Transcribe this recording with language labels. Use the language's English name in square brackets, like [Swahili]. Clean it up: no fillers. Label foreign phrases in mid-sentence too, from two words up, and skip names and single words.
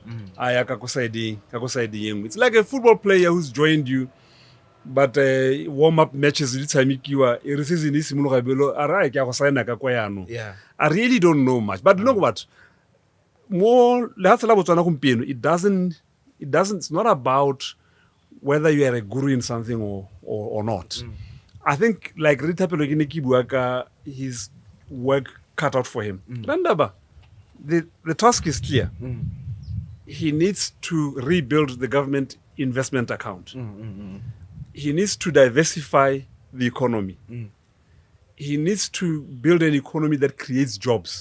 [English] It's like a football player who's joined you, but warm-up matches I really don't know much. But look what, it doesn't it's not about whether you are a guru in something or not. I think like Dithapelo [Tswana] ke ne ke bua ka [English] his work cut out for him. Ndaba, the task is clear. He needs to rebuild the government investment account. He needs to diversify the economy. He needs to build an economy that creates jobs.